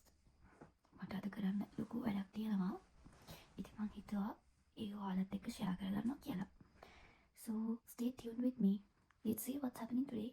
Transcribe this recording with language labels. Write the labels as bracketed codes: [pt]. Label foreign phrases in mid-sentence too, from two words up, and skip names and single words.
[si] මට අද කරන්න ලොකු වැඩක් තියෙනවා. ඉතින් මම හිතුවා ඒක ඔයාලත් එක්ක share කරගන්නවා කියලා. [en] So stay tuned with me. Let's see what's happening today.